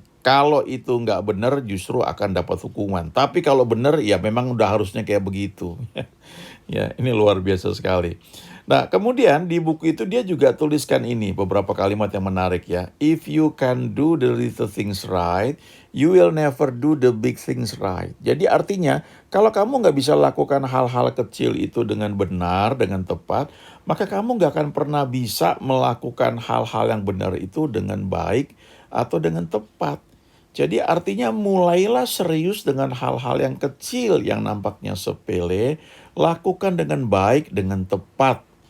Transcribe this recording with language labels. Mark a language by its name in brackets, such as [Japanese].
[Indonesian] Kalau itu nggak benar justru akan dapat hukuman. Tapi kalau benar ya memang udah harusnya kayak begitu. Ya, ini luar biasa sekali. Nah, kemudian di buku itu dia juga tuliskan ini beberapa kalimat yang menarik ya. [English] If you can do the little things right, you will never do the big things right. [Indonesian] Jadi artinya kalau kamu nggak bisa lakukan hal-hal kecil itu dengan benar, dengan tepat, maka kamu nggak akan pernah bisa melakukan hal-hal yang benar itu dengan baik atau dengan tepat. Jadi artinya mulailah serius dengan hal-hal yang kecil yang nampaknya sepele, lakukan dengan baik, dengan tepat.